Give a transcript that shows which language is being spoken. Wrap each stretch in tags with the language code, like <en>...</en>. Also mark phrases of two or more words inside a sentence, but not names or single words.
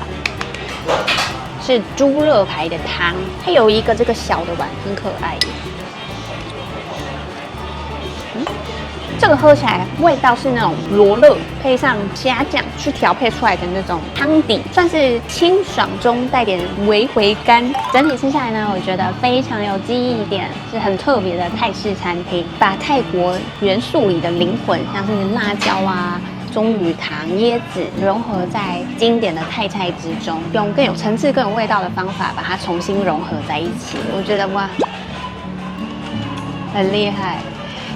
<zh>是豬肋排的湯，它有一個這個小的碗，很可愛。這個喝起來味道是那種羅勒配上蝦醬去調配出來的那種湯底，算是清爽中帶點微回甘。整體吃下來呢，我覺得非常有記憶點，是很特別的泰式餐廳，把泰國元素裡的靈魂，像是辣椒啊、棕櫚糖、椰子融合在經典的泰菜之中，用更有層次、更有味道的方法把它重新融合在一起。我覺得哇，很厲害。</zh>